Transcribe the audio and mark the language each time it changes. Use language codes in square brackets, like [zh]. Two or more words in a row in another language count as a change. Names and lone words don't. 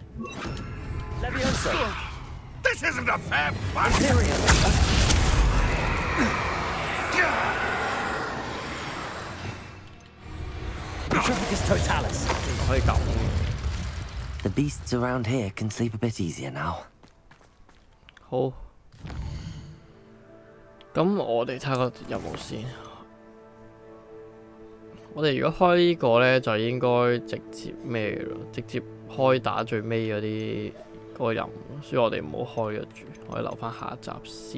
[en] Levioso. This isn't a fair fight! [la] Petrificus totalis. [yue] 可以咁。 [en] The beasts around here can sleep a bit easier now. [yue] 好，咁我哋睇下個任務先。我哋如果開呢個呢，就應該直接咩嘅咯，直接開打最尾嗰啲嗰個任務，所以我哋唔好開咗住，我哋留翻下一集先。